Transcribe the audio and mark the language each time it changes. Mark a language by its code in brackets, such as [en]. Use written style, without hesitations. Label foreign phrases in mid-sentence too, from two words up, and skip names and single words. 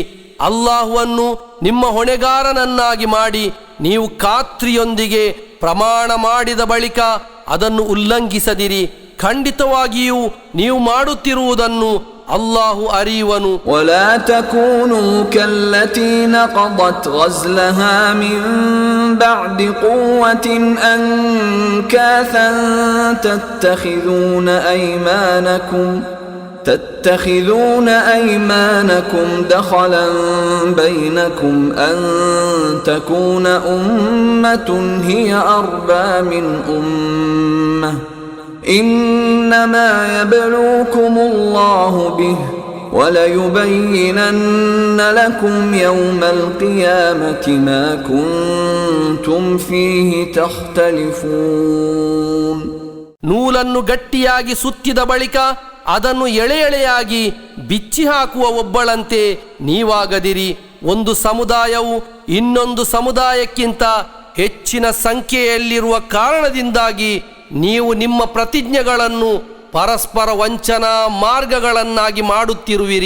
[kn] ಅಲ್ಲಾಹುವನ್ನು ನಿಮ್ಮ ಹೊಣೆಗಾರನನ್ನಾಗಿ ಮಾಡಿ ನೀವು ಖಾತ್ರಿಯೊಂದಿಗೆ ಪ್ರಮಾಣ ಮಾಡಿದ ಬಳಿಕ ಅದನ್ನು ಉಲ್ಲಂಘಿಸದಿರಿ. ಖಂಡಿತವಾಗಿಯೂ ನೀವು ಮಾಡುತ್ತಿರುವುದನ್ನು ಅಲ್ಲಾಹು ಅರಿಯುವನು. [ar] ولا تكونوا كالتي نقضت غزلها من بعد قوة أنكاثا تتخذون أيمانكم دخلا بينكم أن تكون أمة هي أربى من أمة إنما يبلوكم الله به وليبينن لكم يوم القيامة ما كنتم فيه تختلفون. [kn] ನೂಲನ್ನು ಗಟ್ಟಿಯಾಗಿ ಸುತ್ತಿದ ಬಳಿಕ ಅದನ್ನು ಎಳೆ ಎಳೆಯಾಗಿ ಬಿಚ್ಚಿ ಹಾಕುವ ಒಬ್ಬಳಂತೆ ನೀವಾಗದಿರಿ. ಒಂದು ಸಮುದಾಯವು ಇನ್ನೊಂದು ಸಮುದಾಯಕ್ಕಿಂತ ಹೆಚ್ಚಿನ ಸಂಖ್ಯೆಯಲ್ಲಿರುವ ಕಾರಣದಿಂದಾಗಿ ನೀವು ನಿಮ್ಮ ಪ್ರತಿಜ್ಞೆಗಳನ್ನು ಪರಸ್ಪರ ವಂಚನಾ ಮಾರ್ಗಗಳನ್ನಾಗಿ ಮಾಡುತ್ತಿರುವಿರಿ.